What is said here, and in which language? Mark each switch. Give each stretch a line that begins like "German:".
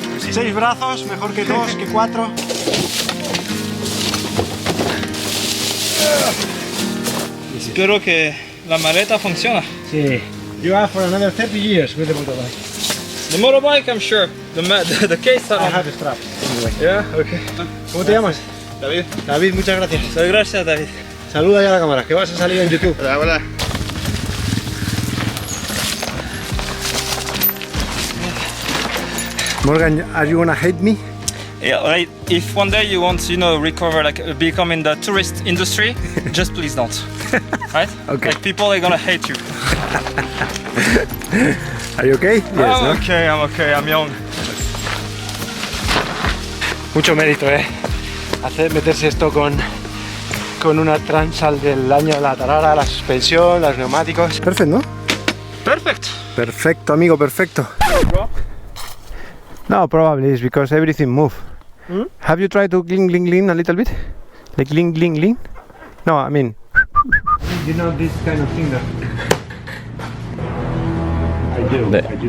Spanish: Seis brazos, mejor que 2, que 4. Espero que la maleta funciona. Sí.
English: You have for another 30 years with the motorbike. The motorbike, I'm sure. The case, I I don't. have a strap. Anyway. Yeah, okay.
Spanish: ¿Cómo te llamas? David. David, muchas gracias. Muchas gracias, David. Saluda ya a la cámara, que vas a salir en YouTube. Hola, hola.
English: Morgan, are you gonna hate me? Yeah, right. If one day you want, recover, like become in the tourist industry, just please don't. Right? Okay. Like people are gonna hate you. Are you okay? Yes, I'm okay. I'm okay. I'm young.
Spanish: Mucho mérito, meterse esto con una Transal del año de la Tarara, la suspensión, los neumáticos. Perfecto, ¿no?
English: Perfect.
Spanish: Perfecto, amigo, perfecto.
English: No, probably it's because everything move. Have you tried to gling a little bit? Like gling? No, I mean. You know this kind of thing that I do know that.